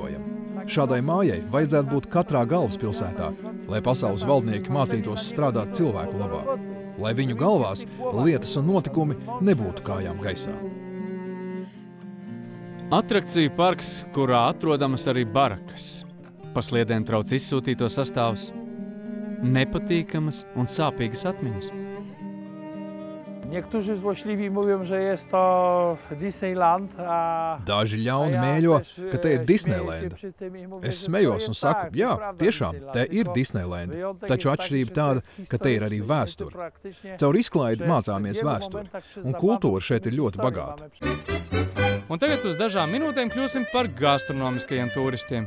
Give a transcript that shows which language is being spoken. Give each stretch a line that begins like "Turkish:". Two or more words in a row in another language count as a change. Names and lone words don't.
Latvian: Šādai mājai vajadzētu būt katrā galvaspilsētā, lai pasaules valdnieki mācītos strādāt cilvēku labā, lai viņu galvās lietas un notikumi nebūtu kājām gaisā. Atrakciju parks, kurā atrodamas arī barakas. Pa sliedēm trauc izsūtīto sastāvus, nepatīkamas un sāpīgas atmiņas.
Polish: Niektórzy złośliwi mówią, że jest to Disneyland.
Latvian: Daži ļauni mēļo, ka te ir Disneylanda. Es smejos un saku, jā, tiešām, te ir Disneylanda. Taču atšķirība tāda, ka te ir arī vēsture. Caur izklaidi mācāmies vēsturi, un kultūra šeit ir ļoti bagāta. Un tagad uz dažām minūtēm kļūsim par gastronomiskajiem turistiem.